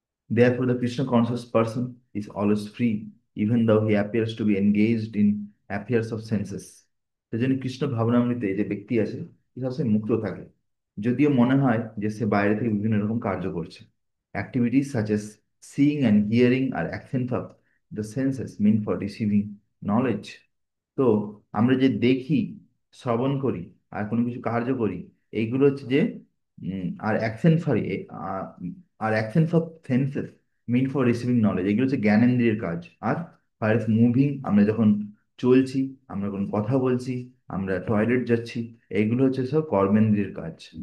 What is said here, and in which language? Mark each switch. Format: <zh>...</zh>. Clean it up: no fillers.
<en>Therefore, the Krishna conscious person is always free, even though he appears to be engaged in affairs of senses.</en> <bn>সেজন্য কৃষ্ণ ভাবনামৃতে যে ব্যক্তি আছে, সে সবসময় মুক্ত থাকে, যদিও মনে হয় যে সে বাইরে থেকে বিভিন্ন রকম কার্য করছে।</bn> <en>Activities such as seeing and hearing are actions of the senses meant for receiving knowledge.</en> <bn>তো আমরা যে দেখি, শ্রবণ করি, আর কোনো কিছু কার্য করি, এইগুলো হচ্ছে যে আর action sorry আর</bn> <en>actions of senses mean for receiving knowledge,</en> <bn>এগুলো হচ্ছে জ্ঞানেন্দ্রিয়ের কাজ। আর</bn> <en>for moving,</en> <bn>আমরা যখন চলছি, আমরা কোনো কথা বলছি, আমরা টয়লেট যাচ্ছি, এইগুলো হচ্ছে সব কর্মেন্দ্রিয়ের কাজ।</bn>